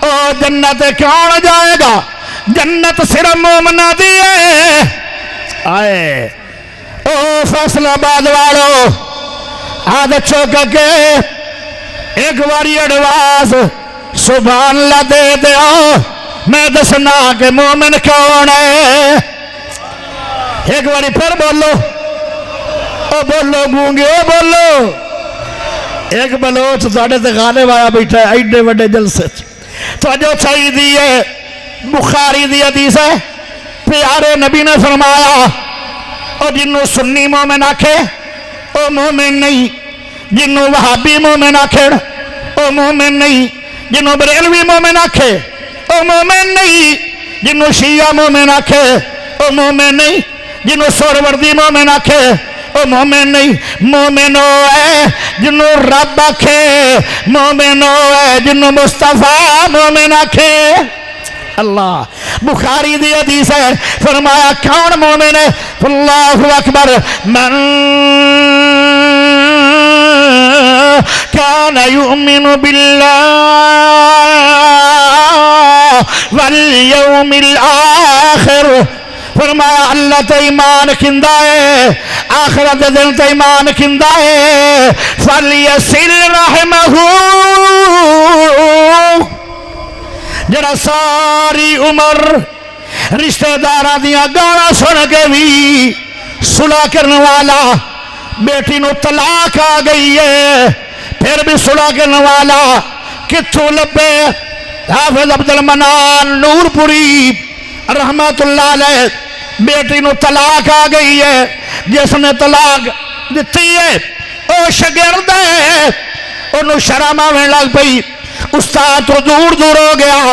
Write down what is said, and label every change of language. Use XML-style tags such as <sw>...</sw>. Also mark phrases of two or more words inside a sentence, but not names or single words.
<pa>او جنت کون جائے گا جنت صرف مومنہ دی ہے آئے او فیصلہ آباد والو عادت چوکا کے ایک باری اڈواز سبحان اللہ دے دیو میں دسنا کہ مومن کون ہے ایک باری پھر بولو او بولو گونگے او بولو ایک بلوچ ساڑھے سے غالب آیا بیٹھا ہے ایڈے وڈے جلسے تو جو چاہی دی ہے بخاری دی حدیث ہے پیارے نبی نے فرمایا اور جنہوں سنی مومن آکھے او مومن نہیں جنہوں وہابی مومن آکھے او مومن نہیں جنہوں بریلوی مومن آکھے او مومن نہیں جنوں شیعہ مومن آکھے، او مومن نہیں جنوں سوروردی مومن آکھے، او مومن نہیں، مومن او ہے جنوں رب آکھے، مومن او ہے جنوں مصطفیٰ مومن آکھے۔ اللہ بخاری دی حدیث ہے، فرمایا کون مومن ہے؟</pa> <ar>اللہ اکبر، من کان یؤمن باللہ والیوم الآخر،</ar> <pa>فرمایا اللہ تے ایمان کھندا ہے، آخرت دن تے ایمان کھندا ہے،</pa> <ar>فلیصل رحمہ،</ar> <pa>جڑا ساری عمر رشتہ داراں دیاں گالاں سن کے بھی صلح کرنے والا، بیٹی نو طلاق آ گئی ہے پھر بھی صلح کرنے والا کتھوں لبے؟ حافظ عبد المنان نور پوری رحمت اللہ علیہ، بیٹی نو طلاق آ گئی ہے، جس نے طلاق دیتی ہے او شاگرد ہے، انہوں شرم آویں لگ پئی، استاد تو دور دور ہو گیا۔</pa>